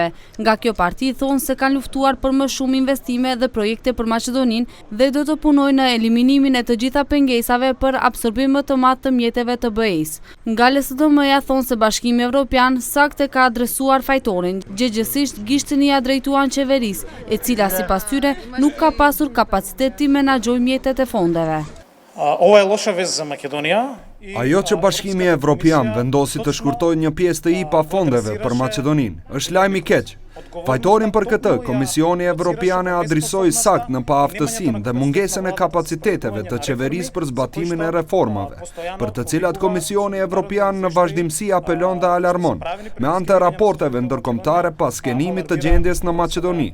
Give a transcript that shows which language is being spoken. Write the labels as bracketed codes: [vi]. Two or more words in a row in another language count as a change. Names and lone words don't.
[sq] Nga kjo parti thonë se kanë luftuar për më shumë investime dhe projekte për Maqedoninë dhe do të punojnë në eliminimin e të gjitha pengesave për absorbim më të madh të mjeteve të BE-s. Nga LSDM-ja thonë se Bashkimi Evropian saktë ka adresuar fajtorin, gjëgjësisht gishtin ia drejtuan qeverisë, e cila sipas tyre nuk ka pasur kapacitet të menaxhojë mjetet e fondeve. [sr] Ova je loša vest za Makedonija. [sq] Ajo që Bashkimi Evropian vendosi të shkurtojë një pjesë të IPA fondeve për Maqedoninë, është lajm i keq. Fajtorin për këtë, Komisioni Evropiane adresoi sakt në paaftësinë dhe mungesën e kapaciteteve të qeverisë për zbatimin e reformave, për të cilat Komisioni Evropian në vazhdimsi apelon dhe alarmon, me anë të raporteve ndërkombëtare pas skenimit të gjendjes në Maqedoni.